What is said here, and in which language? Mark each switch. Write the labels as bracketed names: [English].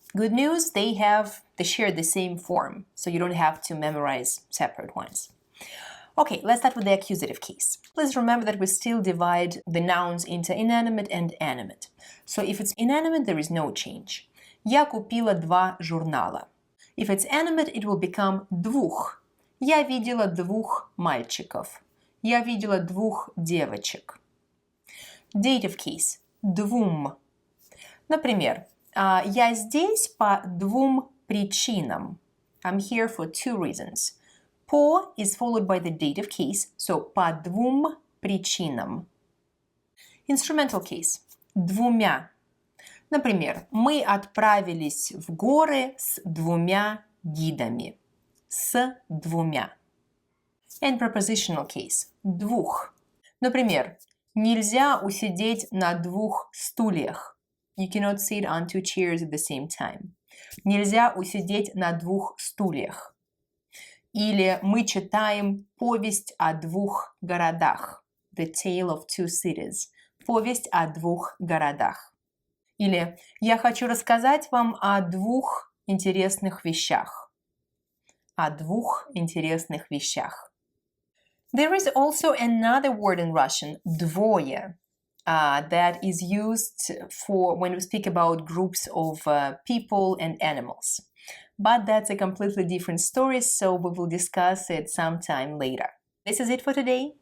[English] Good news, they share the same form, so you don't have to memorize separate ones. Okay, let's start with the accusative case. Please remember that we still divide the nouns into inanimate and animate. So if it's inanimate, there is no change. [Russian] Я купила два журнала. [English] If it's animate, it will become двух. [Russian] Я видела двух мальчиков. Я видела двух девочек. [English] Dative case. [Russian] Двум. Например, я здесь по двум причинам. [English] I'm here for two reasons. По is followed by the dative case, so [Russian] по двум причинам. [English] Instrumental case. Двумя. [Russian] Например, мы отправились в горы с двумя гидами. С двумя. [English] And prepositional case. [Russian] Двух. Например, нельзя усидеть на двух стульях. [English] You cannot sit on two chairs at the same time. [Russian] Нельзя усидеть на двух стульях. Или мы читаем повесть о двух городах. [English] The Tale of Two Cities. [Russian] Повесть о двух городах. Или я хочу рассказать вам о двух интересных вещах. О двух интересных вещах. [English] There is also another word in Russian, двое, that is used for when we speak about groups of people and animals. But that's a completely different story, so we will discuss it sometime later. This is it for today.